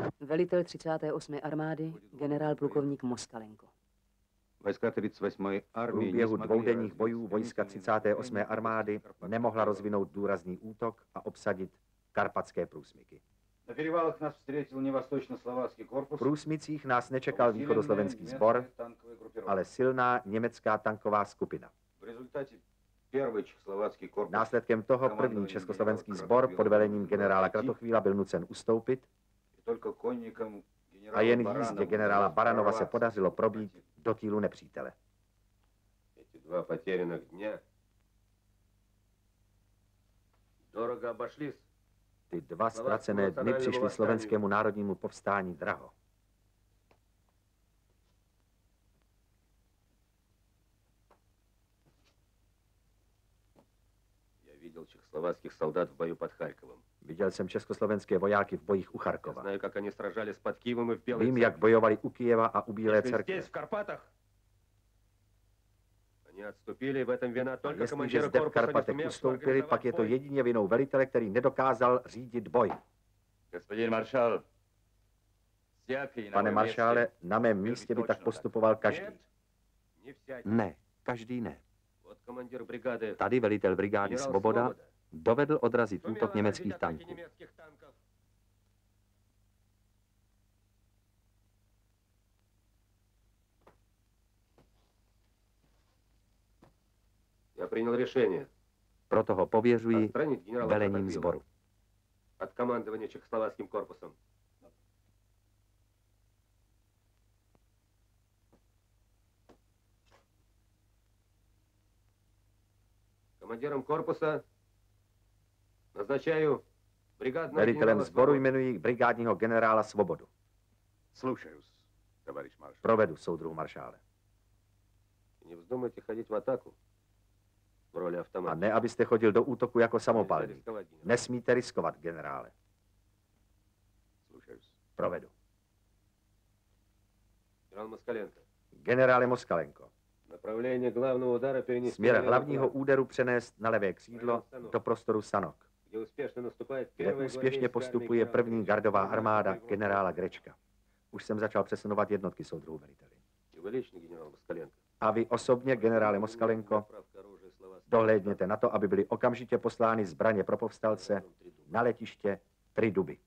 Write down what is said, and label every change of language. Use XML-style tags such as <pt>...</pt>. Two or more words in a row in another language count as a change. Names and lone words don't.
<cs>Velitel 38. armády, generál plukovník Moskalenko.</cs> <ru>Войска 38-й</ru> <cs>V</cs> <ru>армии не</ru> <cs>průběhu</cs> <ru>смогли</ru> <cs>dvoudenních</cs> <ru>развить</ru> <cs>bojů vojska 38. armády nemohla rozvinout důrazný útok a obsadit karpatské průsmyky.</cs> <ru>На перевалах нас встретил не восточно-словацкий</ru> <cs>V</cs> <ru>корпус,</ru> <cs>průsmycích nás nečekal východoslovenský sbor,</cs> <ru>танковая группировка.</ru> <cs>ale silná německá tanková skupina.</cs> <ru>В результате первый чехословацкий корпус</ru> <cs>Následkem toho první československý sbor pod velením generála Kratochvíla byl nucen ustoupit</cs> <ru>и только конникам</ru> <cs>a jen</cs> <ru>генерала</ru> <cs>jízdě</cs> <ru>Баранова</ru> <cs>generála Baranova se</cs> <ru>прорваться</ru> <cs>podařilo probít do týlu nepřítele.</cs> <ru>Эти два потерянных дня дорого обошлись.</ru> <cs>Ty dva ztracené dny přišly slovenskému národnímu povstání draho.</cs> <ru>Я видел чехословацких солдат в бою под Харьковом.</ru> <cs>Viděl jsem československé vojáky v bojích u</cs> <ru>Я</ru> <cs>Charkova.</cs> <ru>знаю, как они сражались под Киевом и в Белой</ru> <cs>Vím,</cs> <ru>церкви.</ru> <cs>jak bojovali u Kyjeva a u Bílé</cs> <ru>Если</ru> <cs>cerkve.</cs> <ru>здесь, в Карпатах, они отступили, в этом вина</ru> <cs>A</cs> <ru>только</ru> <cs>jestliže</cs> <ru>командира</ru> <cs>zde v</cs> <ru>корпуса, не</ru> <cs>Karpatech</cs> <ru>сумевшего</ru> <cs>ustoupili, pak je to</cs> <ru>организовать бой.</ru> <cs>jedině vinou velitele, který nedokázal řídit boj.</cs> <ru>Господин маршал, всякий на</ru> <cs>Pane</cs> <ru>моем</ru> <cs>maršále,</cs> <ru>месте</ru> <cs>na mém místě by tak postupoval každý.</cs> <ru>Нет, не всякий.</ru> <cs>Ne, každý ne.</cs> <ru>Вот командир бригады</ru> <cs>Tady velitel brigády</cs> <ru>генерал Svoboda</ru> <cs>Svoboda dovedl odrazit</cs> <ru>сумел</ru> <cs>útok německých</cs> <ru>отразить атаки</ru> <cs>tanků.</cs> <ru>немецких танков. Я принял решение</ru> <cs>Proto ho pověřuji</cs> <ru>отстранить генерала</ru> <cs>velením</cs> <ru>Кротопила</ru> <cs>sboru.</cs> <ru>от командования Чехословацким корпусом. Командиром корпуса назначаю бригадного</ru> <cs>Velitelem</cs> <ru>генерала</ru> <cs>sboru</cs> <ru>Свободу.</ru> <cs>jmenuji brigádního generála Svobodu.</cs> <ru>Слушаюсь, товарищ маршал.</ru> <cs>Provedu, soudruhu maršále.</cs> <ru>Не вздумайте ходить в атаку в роли</ru> <cs>A</cs> <ru>автомата.</ru> <cs>ne, abyste chodil do útoku jako</cs> <ru>Нельзя</ru> <cs>samopalník.</cs> <ru>рисковать, генерал.</ru> <cs>Nesmíte riskovat, generále.</cs> <ru>Слушаюсь.</ru> <cs>Provedu.</cs> <ru>Генерал Москаленко.</ru> <cs>Generále Moskalenko.</cs> <ru>Направление главного удара перенести</ru> <cs>Směr</cs> <ru>на левый</ru> <cs>hlavního</cs> <ru>фланг,</ru> <cs>úderu přenést na levé křídlo do prostoru Sanok,</cs> <ru>где успешно наступает</ru> <cs>kde</cs> <ru>первая</ru> <cs>úspěšně</cs> <ru>гвардейская</ru> <cs>postupuje</cs> <ru>армия</ru> <cs>první gardová</cs> <ru>генерала</ru> <cs>armáda</cs> <ru>Григория</ru> <cs>generála Grečka. Už jsem začal přesunovat jednotky, soudruhu veliteli.</cs> <ru>И вы lично, генерал Москаленко.</ru> <cs>A vy osobně, generále Moskalenko, dohlédněte na to, aby byly okamžitě poslány zbraně pro povstalce na letiště Triduby.</cs>